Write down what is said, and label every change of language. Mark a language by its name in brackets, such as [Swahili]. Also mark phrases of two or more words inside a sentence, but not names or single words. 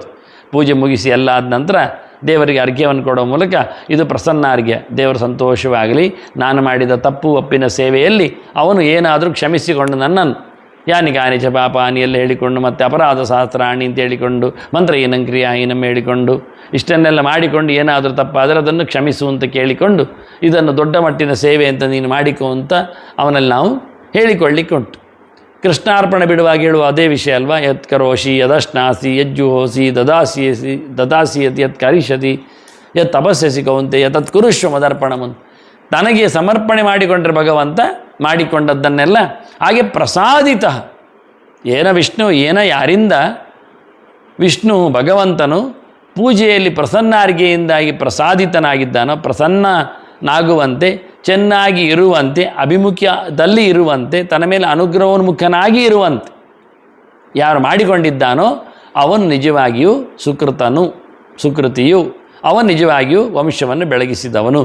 [Kannada] ಪೂಜೆ ಮುಗಿಸಿ ಎಲ್ಲ ಆದ ನಂತರ ದೇವರಿಗೆ ಅರ್ಘ್ಯವನ್ನು ಕೊಡೋ ಮೂಲಕ ಇದು ಪ್ರಸನ್ನಾರ್ಘ್ಯ, ದೇವರು ಸಂತೋಷವಾಗಲಿ, ನಾನು ಮಾಡಿದ ತಪ್ಪು ಒಪ್ಪಿನ ಸೇವೆಯಲ್ಲಿ ಅವನು ಏನಾದರೂ ಕ್ಷಮಿಸಿಕೊಂಡು ನನ್ನನ್ನು [Sanskrit] ಯಾನಿಗಾನಿ ಚ ಪಾಪಾನಿ [Kannada] ಎಲ್ಲ ಹೇಳಿಕೊಂಡು, ಮತ್ತು [Sanskrit] ಅಪರಾಧ ಸಹಸ್ರಾಣಿ [Kannada] ಅಂತ ಹೇಳಿಕೊಂಡು, [Sanskrit] ಮಂತ್ರಹೀನಂ ಕ್ರಿಯಾಹೀನಂ [Kannada] ಹೇಳಿಕೊಂಡು, ಇಷ್ಟನ್ನೆಲ್ಲ ಮಾಡಿಕೊಂಡು ಏನಾದರೂ ತಪ್ಪಾದರೆ ಅದನ್ನು ಕ್ಷಮಿಸು ಅಂತ ಕೇಳಿಕೊಂಡು, ಇದನ್ನು ದೊಡ್ಡ ಮಟ್ಟಿನ ಸೇವೆ ಅಂತ ನೀನು ಮಾಡಿಕೊ ಅಂತ ಅವನಲ್ಲಿ ನಾವು ಹೇಳಿಕೊಳ್ಳಿಕ್ಕೆ ಉಂಟು. ಕೃಷ್ಣಾರ್ಪಣೆ ಬಿಡುವಾಗ ಹೇಳುವ ಅದೇ ವಿಷಯ ಅಲ್ವಾ? [Sanskrit] ಯತ್ ಕರೋಷಿ ಯದಶ್ನಾಸಿ ಯಜ್ಜುಹೋಸಿ ದದಾಸಿ ಯತ್ ಕರಿಷ್ಯತಿ ಯತ್ ತಪಸ್ಯಸಿ ಕೌಂತೆ ಯತ್ ಕುರುಶ್ವ ಮದರ್ಪಣಮನ್. [Kannada] ತನಗೆ ಸಮರ್ಪಣೆ ಮಾಡಿಕೊಂಡ್ರೆ ಭಗವಂತ ಮಾಡಿಕೊಂಡದ್ದನ್ನೆಲ್ಲ ಹಾಗೆ ಪ್ರಸಾದಿತ. ಯಾರಿಂದ ವಿಷ್ಣು ಭಗವಂತನು ಪೂಜೆಯಲ್ಲಿ ಪ್ರಸನ್ನಾರ್ಘೆಯಿಂದಾಗಿ ಪ್ರಸಾದಿತನಾಗಿದ್ದಾನೋ, ಪ್ರಸನ್ನನಾಗುವಂತೆ, ಚೆನ್ನಾಗಿ ಇರುವಂತೆ, ಅಭಿಮುಖ್ಯದಲ್ಲಿ ಇರುವಂತೆ, ತನ್ನ ಮೇಲೆ ಅನುಗ್ರಹೋನ್ಮುಖನಾಗಿ ಇರುವಂತೆ ಯಾರು ಮಾಡಿಕೊಂಡಿದ್ದಾನೋ ಅವನು ನಿಜವಾಗಿಯೂ ಸುಕೃತಿಯು, ಅವನು ನಿಜವಾಗಿಯೂ ವಂಶವನ್ನು ಬೆಳಗಿಸಿದವನು.